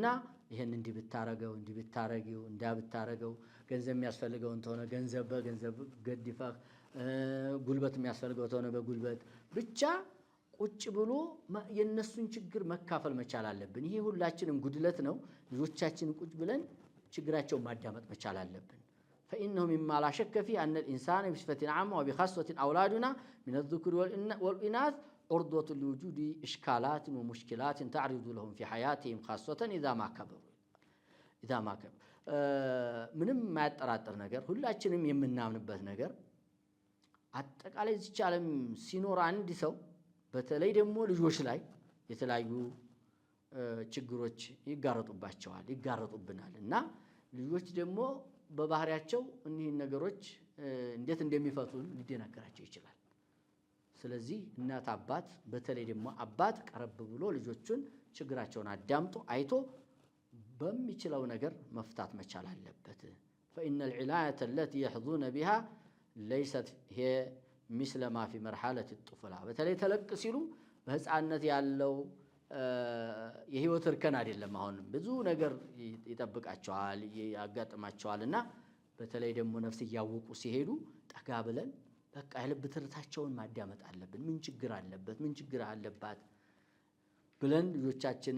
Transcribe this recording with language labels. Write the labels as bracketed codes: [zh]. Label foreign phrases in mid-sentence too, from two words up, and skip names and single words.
[am] ይሄን እንዲህ ብታረገው እንዲህ ብታረጊው እንዲያ ብታረገው፣ ገንዘብ የሚያስፈልገውን ተሆነ ገንዘብ በገንዘብ ገድፈህ፣ ጉልበት የሚያስፈልገው ተሆነ በጉልበት ብቻ ቁጭ ብሎ የነሱን ችግር መካፈል መቻል አለብን። ይሄ ሁላችንም ጉድለት ነው። ልጆቻችንን ቁጭ ብለን ችግራቸውን ማዳመጥ መቻል አለብን። [ar] فإنه مما لا شك فيه أن الإنسان بصفة عامة وبخاصة أولادنا من الذكور والإناث عرضة لوجود إشكالات ومشكلات تعرض لهم في حياتهم خاصة إذا ما كبروا [am] ምንም የማያጠራጥር ነገር ሁላችንም የምናምንበት ነገር አጠቃላይ እዚች ዓለም ሲኖር አንድ ሰው በተለይ ደግሞ ልጆች ላይ የተለያዩ ችግሮች ይጋረጡብናል እና ልጆች ደግሞ በባህሪያቸው እኒህን ነገሮች እንዴት እንደሚፈቱን ሊደናገራቸው ይችላል። ስለዚህ እናት አባት በተለይ ደግሞ አባት ቀረብ ብሎ ልጆቹን ችግራቸውን አዳምጦ አይቶ በሚችለው ነገር መፍታት መቻል አለበት። [ar] فإن العناية التي يحظون بها ليست هي مثل ما في مرحلة الطفولة [am] በተለይ ተለቅ ሲሉ በህፃንነት ያለው የህይወት እርከን አይደለም። አሁን ብዙ ነገር ይጠብቃቸዋል ያጋጥማቸዋልና በተለይ ደግሞ ነፍስ እያወቁ ሲሄዱ ጠጋ ብለን በቃ የልብ ትርታቸውን ማዳመጥ አለብን። ምን ችግር አለበት ምን ችግር አለባት ብለን ልጆቻችንን